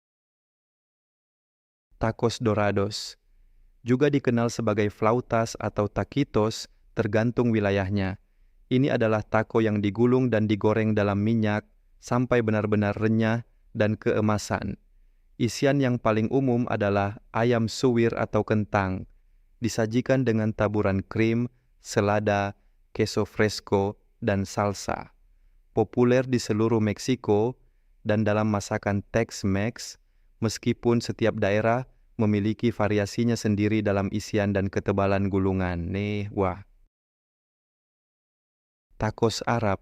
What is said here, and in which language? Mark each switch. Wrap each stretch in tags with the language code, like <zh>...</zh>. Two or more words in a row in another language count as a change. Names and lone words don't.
<id>Tacos dorados, juga dikenal sebagai flautas atau taquitos tergantung wilayahnya. Ini adalah taco yang digulung dan digoreng dalam minyak sampai benar-benar renyah dan keemasan. Isian yang paling umum adalah ayam suwir atau kentang, disajikan dengan taburan krim, selada,</id> <es>queso fresco,</es> <id>dan salsa. Populer di seluruh Meksiko dan dalam masakan Tex-Mex, meskipun setiap daerah memiliki variasinya sendiri dalam isian dan ketebalan gulungan. Tacos Arab.</id>